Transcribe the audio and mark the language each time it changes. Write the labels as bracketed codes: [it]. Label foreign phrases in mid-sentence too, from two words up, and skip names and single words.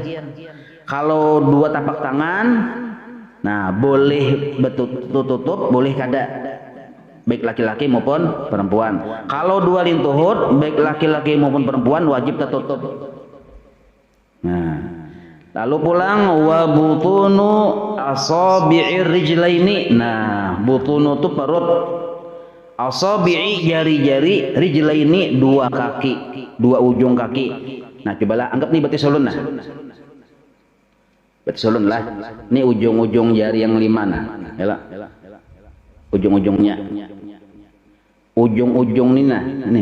[bjn] Kalau dua tapak tangan, nah boleh tutup, boleh kada, baik laki-laki maupun perempuan. Kalau dua lintuhut, baik laki-laki maupun perempuan wajib tertutup. Nah, lalu pulang [ar] وبطون أصابع الرجلين. [bjn] Nah, butunu itu perut, asabi'i jari-jari, rijlaini dua kaki, dua ujung kaki. Nah, cobalah anggap nih batis ulun nah. Batis ulun lah. Ini ujung-ujung jari yang 5 nah. Yalah. Ujung-ujungnya. Ujung-ujung ini nah. Nih.